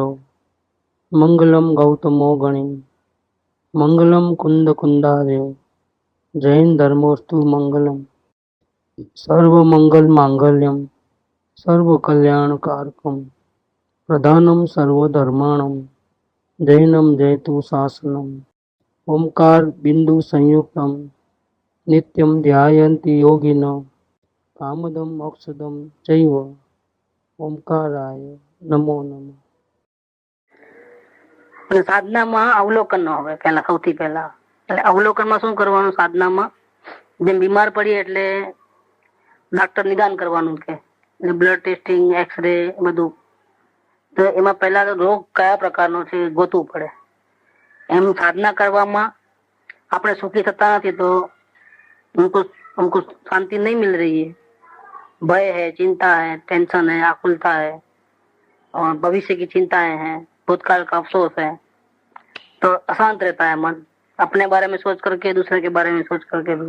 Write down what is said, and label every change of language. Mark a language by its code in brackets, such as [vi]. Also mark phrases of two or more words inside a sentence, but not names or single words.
[sa] मंगलम गौतमो गणि मंगलम कुंद कुंदार्यो जैन धर्मोस्तु मंगलम सर्वमंगल मांगल्यम सर्व कल्याण कारकम प्रधानम सर्वधर्माणम जैनम जयतु शासनम ओंकार बिंदु संयुक्तम नित्यम ध्यायन्ति योगिनो कामदम मोक्षदम चैव ओंकाराय नमो नमः। [gu] સાધનામાં અવલોકન ન હોય પહેલા, સૌથી પહેલા. એટલે અવલોકનમાં શું કરવાનું? સાધનામાં જેમ બીમાર પડીએ એટલે ડોક્ટર નિદાન કરવાનું કે [en] blood testing, [gu] એક્સરે બધું, તો એમાં પહેલા રોગ કયા પ્રકારનો છે ગોતવું પડે. એમ સાધના કરવામાં આપણે સુખી થતા નથી તો [hi] हमको शांति नहीं मिल रही है, भय है, चिंता है, टेंशन है, आकुलता है और भविष्य की चिंताएं हैं, भूतकाल का अफसोस है, तो अशांत रहता है मन, अपने बारे में सोच करके, दूसरे के बारे में सोच करके भी।